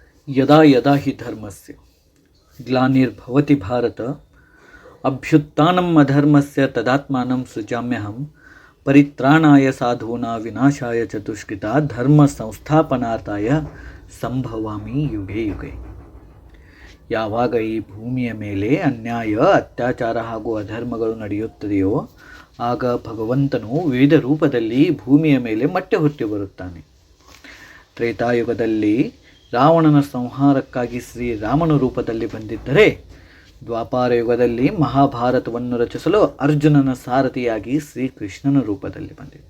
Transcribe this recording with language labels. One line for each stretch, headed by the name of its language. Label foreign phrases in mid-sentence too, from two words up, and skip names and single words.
Sanskrit: ಯದಾ ಯದಾ ಹಿ ಧರ್ಮಸ್ಯ ಗ್ಲಾನಿರ್ಭವತಿ ಭಾರತ ಅಭ್ಯುತ್ಥಾನಂ ಅಧರ್ಮಸ್ಯ ತದಾತ್ಮಾನಂ ಸೃಜಾಮ್ಯಹಂ ಪರಿತ್ರಾಣಾಯ ಸಾಧೂನಾಂ ವಿನಾಶಾಯ ಚ ದುಷ್ಕೃತಾ ಧರ್ಮ ಸಂಸ್ಥಾಪನಾರ್ಥಾಯ ಸಂಭವಾಮಿ ಯುಗೆ ಯುಗೆ.
Kannada: ಯಾವಾಗ ಈ ಭೂಮಿಯ ಮೇಲೆ ಅನ್ಯಾಯ, ಅತ್ಯಾಚಾರ ಹಾಗೂ ಅಧರ್ಮಗಳು ನಡೆಯುತ್ತದೆಯೋ ಆಗ ಭಗವಂತನು ವಿವಿಧ ರೂಪದಲ್ಲಿ ಭೂಮಿಯ ಮೇಲೆ ಮತ್ತೆ ಹುಟ್ಟಿ ಬರುತ್ತಾನೆ. ತ್ರೇತಾಯುಗದಲ್ಲಿ ರಾವಣನ ಸಂಹಾರಕ್ಕಾಗಿ ಶ್ರೀರಾಮನ ರೂಪದಲ್ಲಿ ಬಂದಿದ್ದರೆ, ದ್ವಾಪಾರ ಯುಗದಲ್ಲಿ ಮಹಾಭಾರತವನ್ನು ರಚಿಸಲು ಅರ್ಜುನನ ಸಾರಥಿಯಾಗಿ ಶ್ರೀಕೃಷ್ಣನ ರೂಪದಲ್ಲಿ ಬಂದಿದ್ದ.